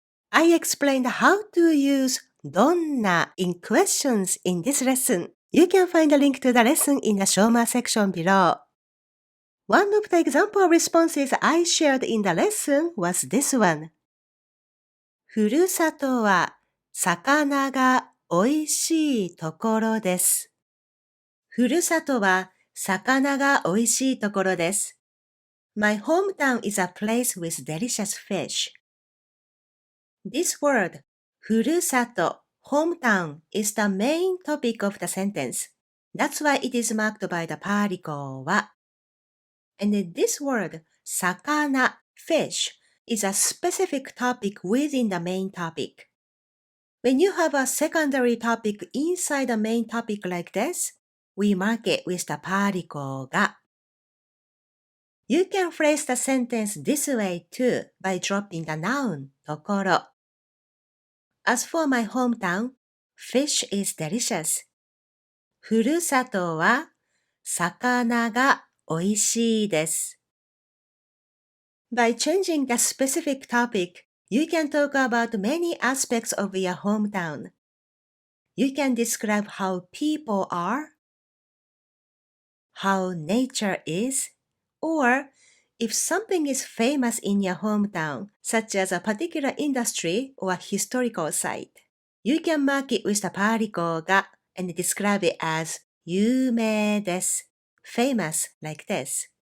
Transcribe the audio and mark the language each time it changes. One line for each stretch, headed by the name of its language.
English: I explained how to use どんな in questions in this lesson. You can find a link to the lesson in the show more section below. One of the example responses I shared in the lesson was this one.
Japanese: ふるさとは魚が美味しいところです。ふるさとは魚が美味しいところです。
English: My hometown is a place with delicious fish. This word, ふるさと hometown is the main topic of the sentence. That's why it is marked by the particle は。 And this word, 魚 fish is a specific topic within the main topic. When you have a secondary topic inside the main topic like this, we mark it with the particle が。 You can phrase the sentence this way too by dropping the noun ところ。 As for my hometown, fish is delicious.
Japanese: ふるさとは魚が美味しいです。
English: By changing the specific topic, you can talk about many aspects of your hometown. You can describe how people are, how nature is, or if something is famous in your hometown, such as a particular industry or historical site, you can mark it with the particle が and describe it as 有名です famous like this.